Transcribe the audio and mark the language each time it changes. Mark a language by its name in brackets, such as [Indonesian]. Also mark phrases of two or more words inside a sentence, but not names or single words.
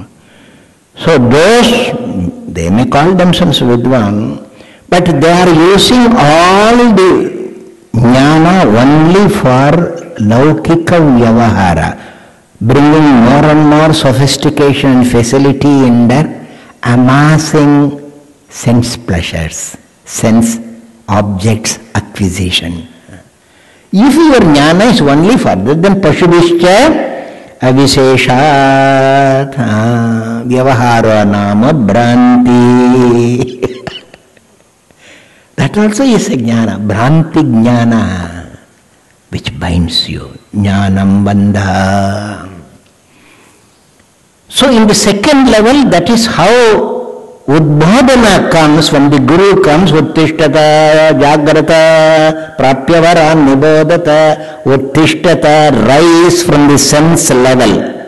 [English] So those, they may call themselves Vidwan, but they are using all the jnana only for [Sanskrit] लौकिक व्यवहार, [English] bringing more and more sophistication and facility in their amassing sense pleasures, sense objects acquisition. If your jnana is only further than [Sanskrit] पशुभिश्च अविशेषात् व्यवहार नाम भ्रान्ति. [English] That also is a jnana, [Sanskrit] भ्रान्ति ज्ञान, [English] which binds you. [Sanskrit] ज्ञानं बन्धः. [English] So in the second level, that is how Udbodhana comes, when the Guru comes, [Sanskrit] उत्तिष्ठत, जाग्रत, प्राप्यवरान्, निबोधत, उत्तिष्ठत, [English] rise from the sense level.